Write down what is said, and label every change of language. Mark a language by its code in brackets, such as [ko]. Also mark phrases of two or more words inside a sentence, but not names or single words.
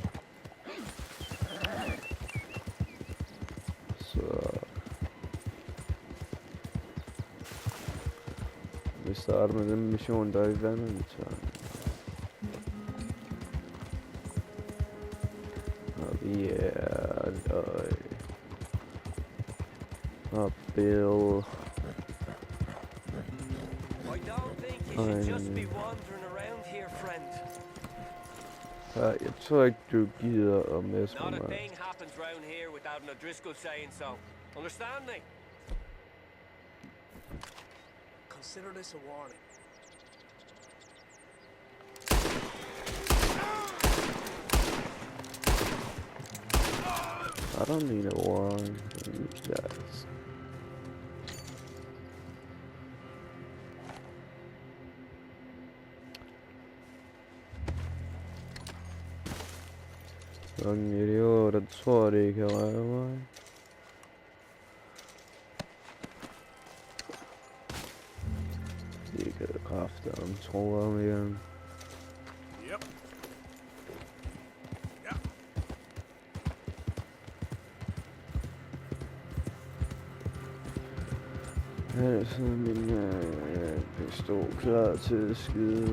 [da] Så vi starter med den mission, der er i Valentine. Og vi er og Bill. [en] I don't think you should just be wandering around here, friend. [da] Jeg tror ikke, du gider at messe med [en] Not a [da] mig. [en] thing happens round here without an O'Driscoll saying so. Understand me? Consider this a warning. I don't need a warrant. Yes. [da] Sådan en idiot, der tror det kan redde mig. Det kan kraftigt tro om igen. [en] Yep. Yep. [da] Her er sådan min pistol klar til at skyde.